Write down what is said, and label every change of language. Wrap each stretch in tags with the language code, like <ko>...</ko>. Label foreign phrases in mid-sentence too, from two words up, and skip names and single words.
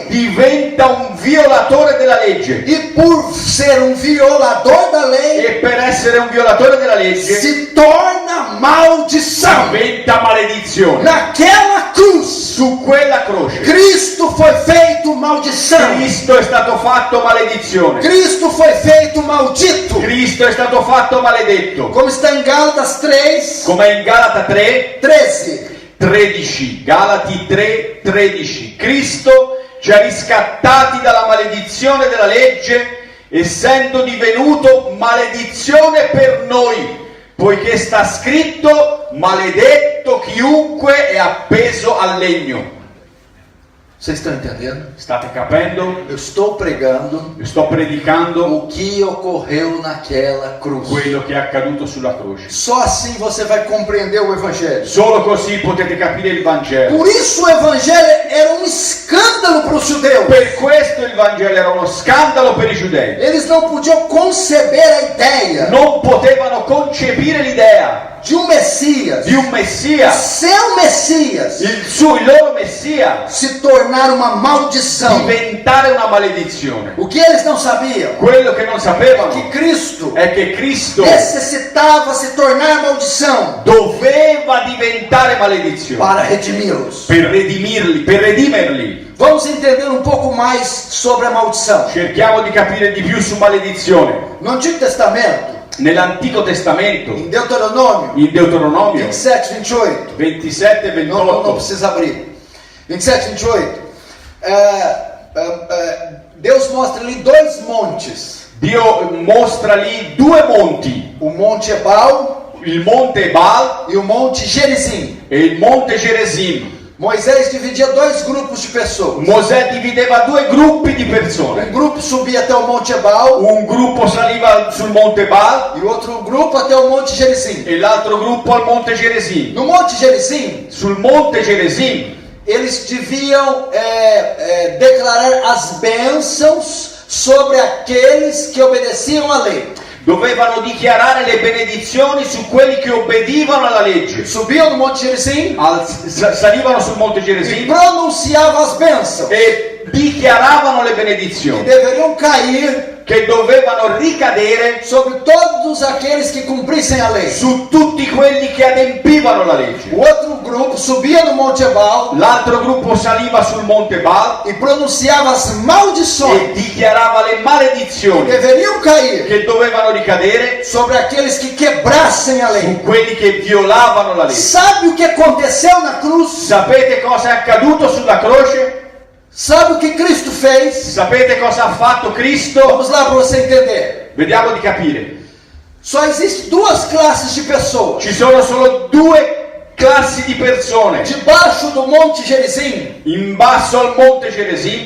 <it>diventa un violatore della legge.</it> <pt>E por ser um violador da lei,</pt> <it>E per essere un violatore della legge,</it> <pt>se torna maldição.</pt> <it>diventa maledizione.</it> <pt>Naquela cruz,</pt> <it>Su quella croce,</it> <pt>Cristo foi feito maldição.</pt> <it>Cristo è stato fatto maledizione.</it> <pt>Cristo foi feito maldito.</pt> <it>Cristo è stato fatto maledetto.</it> <pt>Como está em Gálatas 3,</pt> <it>Come in Galata 3,</it> <pt>13.</pt> <it>13, Galati 3, 13. Cristo ci ha riscattati dalla maledizione della legge, essendo divenuto maledizione per noi, poiché sta scritto: maledetto chiunque è appeso al legno.</it> <pt>Vocês estão entendendo?</pt> <it>State capendo?</it> <pt>Eu estou pregando</pt> <it>Io sto predicando</it> <pt>o que ocorreu naquela cruz.</pt> <it>quello che è accaduto sulla croce.</it> <pt>Só assim você vai compreender o Evangelho.</pt> <it>Solo così potete capire il Vangelo.</it> <pt>Por isso o Evangelho era um escândalo para os judeus.</pt> <it>Per questo il Vangelo era uno scandalo per i giudei.</it> <pt>Eles não podiam conceber a ideia</pt> <it>Non potevano concepire l'idea</it> <pt>de Messias,</pt> <it>di un Messia,</it> <pt>seu Messias,</pt> <it>il loro Messia,</it> <pt>se tornar uma maldição.</pt> <it>diventare una maledizione.</it> <pt>O que eles não sabiam?</pt> <it>Quello che non sapevano</it> <pt>Que Cristo</pt> <it>è che Cristo</it> <pt>necessitava se tornar maldição</pt> <it>doveva diventare maledizione</it> <pt>para redimi-los.</pt> <it>per redimerli.</it> <pt>Vamos entender um pouco mais sobre a maldição.</pt> <it>Cerchiamo di capire di più su maledizione.</it> <pt>No Antigo Testamento,</pt> <it>Nell'Antico Testamento,</it> <pt>em Deuteronômio</pt> <it>in Deuteronomio</it> <pt>27, 28,</pt> <it>27 e</it> <pt>não</pt> <it>28,</it> <pt>precisa abrir. 27, 28. Deus mostra ali dois montes.</pt> <it>Dio mostra lì due monti,</it> <pt>O Monte Ebal</pt> <it>il monte Ebal</it> <pt>e o Monte Gerizim.</pt> <it>e il monte Gerizim.</it> <pt>Moisés dividia dois grupos de pessoas.</pt> <it>Mosè divideva due gruppi di persone.</it> <pt>Um grupo subia até o Monte Ebal</pt> <it>Un gruppo saliva sul monte Ebal</it> <pt>e o outro grupo até o Monte Gerizim.</pt> <it>e l'altro gruppo al monte Gerizim.</it> <pt>No Monte Gerizim,</pt> <it>Sul monte Gerizim</it> <pt>eles deviam declarar as bênçãos sobre aqueles que obedeciam à lei.</pt> <it>dovevano dichiarare le benedizioni su quelli che obbedivano alla legge.</it> <pt>Subiam no Monte Gerizim</pt> <it>Salivano sul monte e Gerizim</it> <pt>pronunciavam as bênçãos</pt> <it>e dichiaravano le</it> <pt>que</pt> <it>benedizioni</it> <pt>deveriam cair</pt> <it>che dovevano ricadere</it> <pt>sobre todos aqueles que cumprissem a lei.</pt> <it>su tutti quelli che adempivano la legge.</it> <pt>O outro grupo subia no Monte Ebal</pt> <it>L'altro gruppo saliva sul monte Ebal</it> <pt>e pronunciava as</pt> <it>e</it> <pt>maldições</pt> <it>dichiarava le</it> <pt>que</pt> <it>maledizioni</it> <pt>deveriam cair</pt> <it>che dovevano ricadere</it> <pt>sobre aqueles que quebrassem a</pt> <it>su</it> <pt>lei.</pt> <it>quelli che violavano la legge.</it> <pt>Sabe o que aconteceu na cruz?</pt> <it>Sapete cosa è accaduto sulla croce?</it> <pt>Sabe o que Cristo fez?</pt> <it>Sapete cosa ha fatto Cristo?</it> <pt>Vamos lá para você entender.</pt> <it>Vediamo di capire.</it> <pt>Só existem duas classes de pessoas.</pt> <it>Ci sono solo due classi di persone.</it> <pt>Debaixo do Monte Gerizim</pt> <it>In basso al monte Gerizim,</it>